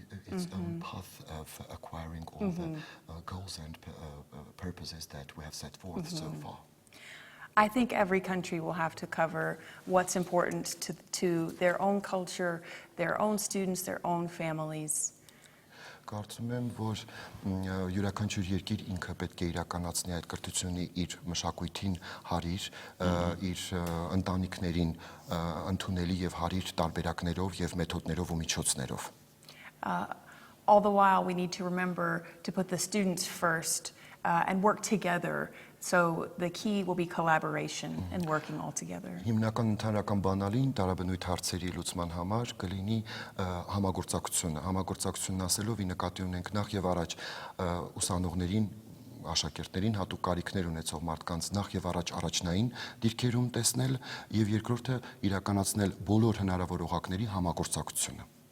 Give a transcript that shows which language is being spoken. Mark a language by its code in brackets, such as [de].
[en] Its own path of acquiring all the goals and purposes that we have set forth so far. I think every country will have to cover what's important to their own culture, their own students, their own families. [hy] Կարծում եմ, որ յուրաքանչյուր երկիր ինքը պետք է իրականացնի այդ կրթությունը իր մշակույթին հարիր, իր ընտանիքներին ընդունելի եւ հարիր տարբերակներով եւ մեթոդներով ու միջոցներով։ [en] All the while, we need to remember to put the students first and work together. So the key will be collaboration and working all together. [hy] Հիմնական ընդհանրական բանալին տարաբնույթ հարցերի լուծման համար կլինի համագործակցությունը։ Համագործակցությունն ասելով ի նկատի ունենք նախ եւ առաջ ուսանողներին, աշակերտներին, հատուկ կարիքներ ունեցող մարդկանց նախ եւ առաջ առաջնային դիրքերում տեսնել եւ երկրորդը իրականացնել բոլոր հնարավոր օղակների համագործակցությունը։